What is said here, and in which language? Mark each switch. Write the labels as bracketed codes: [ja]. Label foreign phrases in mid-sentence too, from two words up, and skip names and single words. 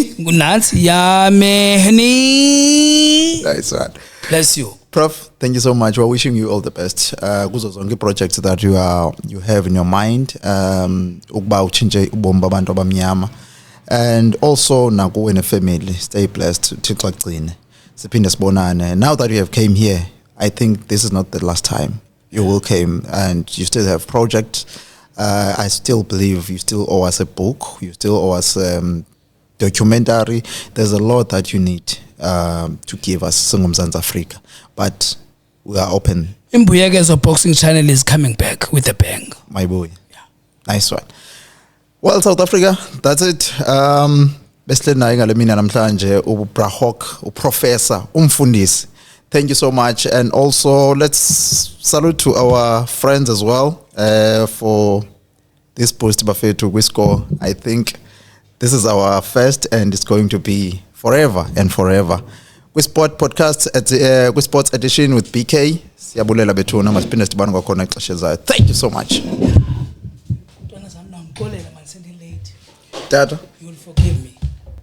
[xh] ngunansi Yameheni. [en] Nice one. Bless you. Prof, thank you so much. We're wishing you all the best. [xh] Kuzo zonke [en] projects that you have in your mind. [xh] Ukuba uchinje ubomi babantu abamnyama. [en] And also [xh] nakuwe ne-family. [en] Stay blessed. [xh] Thixo agcine. Siphinde sibonane. [en] Now that you have came here, I think this is not the last time you will came, and you still have projects. I still believe you still owe us a book. You still owe us documentary. There's a lot that you need to give us, Singumzansi Africa. But we are open. Imbuyekezo Boxing Channel is coming back with a bang. My boy. Yeah. Nice one. Well, South Africa, that's it. [xh] Besle naye ngale mina namhlanje uBrahok, uprofessor, umfundisi. [en] Thank you so much. And also let's salute to our friends as well for this post [xh] bafethu kwiscore. [en] I think this is our first and it's going to be forever and forever. Sport podcast at Sports Edition with BK. [xh] Siyabulela bethuna masiphinde sibane kwakhona ixesha ezayo. [en] Thank you so much. [zu] Ntwana zami nangixolela man sendilate. [en] Tata, You will forgive me.